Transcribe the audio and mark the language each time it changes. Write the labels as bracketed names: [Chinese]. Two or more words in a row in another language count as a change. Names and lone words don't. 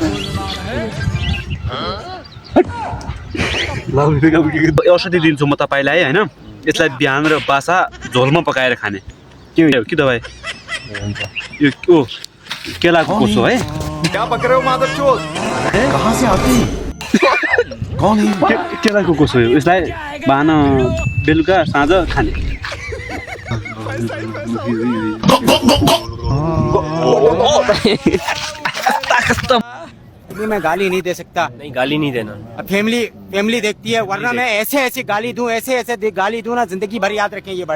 [Nepali] औषधि दिन्छु म तपाईँलाई होइन यसलाई बिहान र बासा झोलमा पकाएर खाने के हो कि दबाई यो ओ केलाको कोसो है [Hindi] क्या पक रहे हो मादरचोद कहाँ से आती कौन है [Nepali] केलाको कोसो हो यसलाई बिहान बेलुका साँझ खाने [Hindi] मैं गाली नहीं दे सकता। नहीं गाली नहीं देना। फैमिली फैमिली देखती है, वरना मैं ऐसे ऐसे गाली दूं, ऐसे ऐसे गाली दूं ना, जिंदगी भर याद रखें ये।